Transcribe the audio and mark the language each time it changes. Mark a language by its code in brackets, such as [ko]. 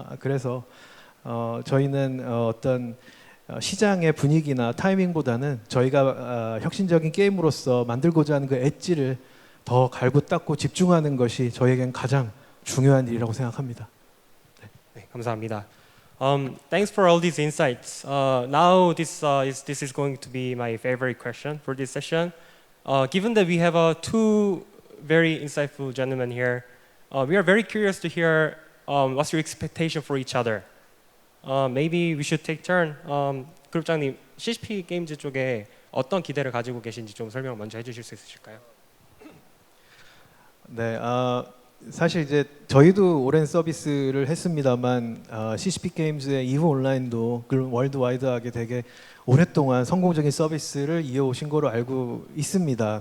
[ko] 그래서 저희는 어떤 시장의 분위기나 타이밍보다는 저희가 혁신적인 게임으로서 만들고자 하는 그 엣지를 더 갈고 닦고 집중하는 것이 저에겐 가장 중요한 일이라고 생각합니다. 네, 감사합니다. [en] Thanks for all these insights. Now this is going to be my favorite question for this session. Given that we have two very insightful gentlemen here, we are very curious to hear what's your expectation for each other. Maybe we should take turn. [ko] 그룹장님, CCP 게임즈 쪽에 어떤 기대를 가지고 계신지 좀 설명 먼저 해주실 수 있으실까요? 네, 사실 이제 저희도 오랜 서비스를 했습니다만 CCP 게임즈의 이후 온라인도 월드와이드하게 되게 오랫동안 성공적인 서비스를 이어오신 거로 알고 있습니다.